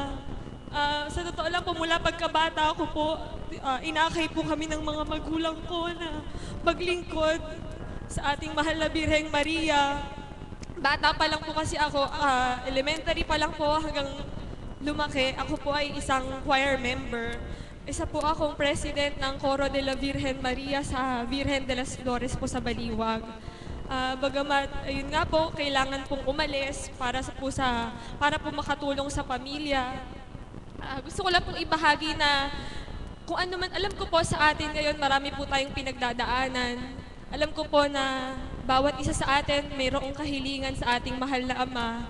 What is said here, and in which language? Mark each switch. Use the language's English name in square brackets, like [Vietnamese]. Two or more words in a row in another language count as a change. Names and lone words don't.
[Filipino] Sa totoo lang po, mula pagkabata ko po, inakay po kami ng mga magulang ko na maglingkod sa ating mahal na Birheng Maria. Bata pa lang po kasi ako, elementary pa lang po hanggang lumaki. Ako po ay isang choir member. Isa po akong president ng Coro de la Virgen Maria sa Virgen de las Flores po sa Baliwag. Bagamat, ayun nga po, kailangan pong umalis para po makatulong sa pamilya. Gusto ko lang pong ibahagi na kung ano man, alam ko po sa atin ngayon marami po tayong pinagdadaanan. Alam ko po na bawat isa sa atin mayroong kahilingan sa ating mahal na Ama.